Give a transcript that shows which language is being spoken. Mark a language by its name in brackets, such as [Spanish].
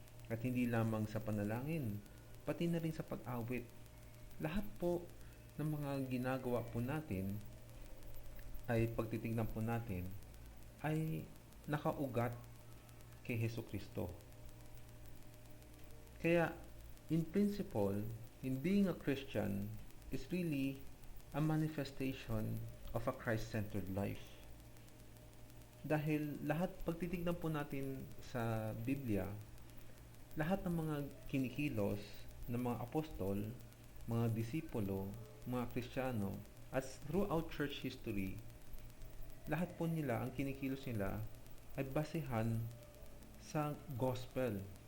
[Filipino] At hindi lamang sa panalangin, pati na rin sa pag-awit. Lahat po ng mga ginagawa po natin ay pagtitignan po natin ay nakaugat kay Hesus Kristo. [English] Kaya, in principle, in being a Christian is really a manifestation of a Christ-centered life. [Filipino] Dahil pagtitignan po natin sa Biblia, lahat ng mga kinikilos ng mga apostol, mga disipulo, mga Kristiyano, at [English] throughout church history, [Filipino] lahat po nila, ang kinikilos nila ay basehan sa gospel.